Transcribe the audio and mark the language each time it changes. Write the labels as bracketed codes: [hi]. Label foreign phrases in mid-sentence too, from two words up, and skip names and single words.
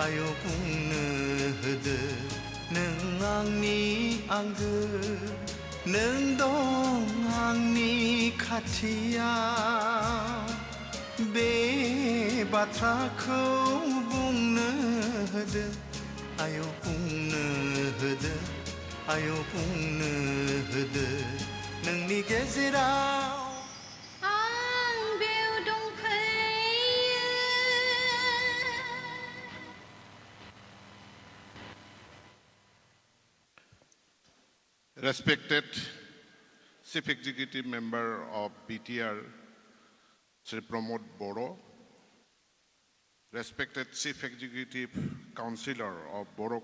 [brx] आय बुंनो होदो नों आंनि आंगो नों दं आंनि खाथियाव बे बाथ्राखौ बुंनो होदो आय बुंनो होदो आय बुंनो होदो नोंनि गेजेराव आं बेव दंफैयो [en] Respected Chief Executive Member of BTR, Sri Pramod Boro, respected Chief Executive Councillor of Boro